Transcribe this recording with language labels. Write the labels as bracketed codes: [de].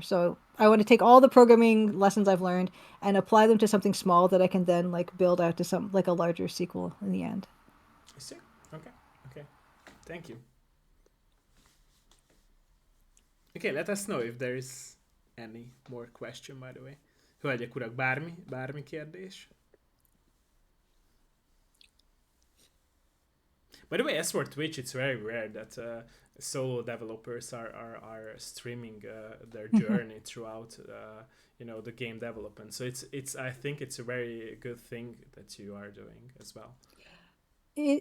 [en] So I want to take all the programming lessons I've learned and apply them to something small that I can then like build out to some like a larger sequel in the end. I see. Okay. Okay. Thank you. Okay, let us know if there is any more question, by the way. [hu] Hölgyek, urak, bármi kérdés? [en] By the way, as for Twitch, it's very rare that solo developers are streaming their journey throughout the game development. So it's I think it's a very good thing that you are doing as well, and